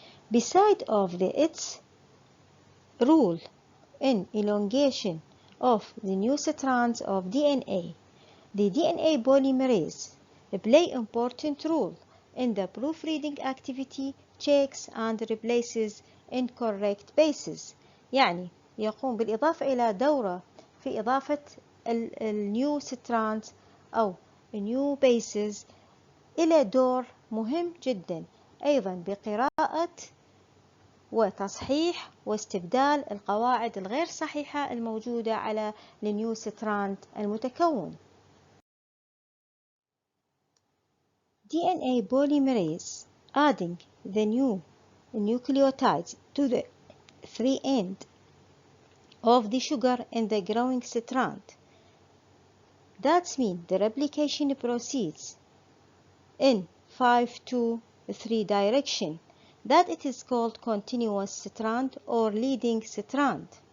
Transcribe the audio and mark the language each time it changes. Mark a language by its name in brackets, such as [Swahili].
[English] Beside of its role in elongation of the new strands of DNA, the DNA polymerase play important role in the proofreading activity, checks and replaces incorrect bases. [Arabic] يعني يقوم بالإضافة إلى دوره في إضافة النيو strands أو [English] new bases [Arabic] إلى دور مهم جدا، أيضا بقراءة وتصحيح واستبدال القواعد الغير صحيحة الموجودة على النيو ستراند المتكون. [English] DNA polymerase adding the new nucleotides to the free end of the sugar in the growing strand. That means the replication proceeds in 5-to-3 direction, that it is called continuous strand or leading strand.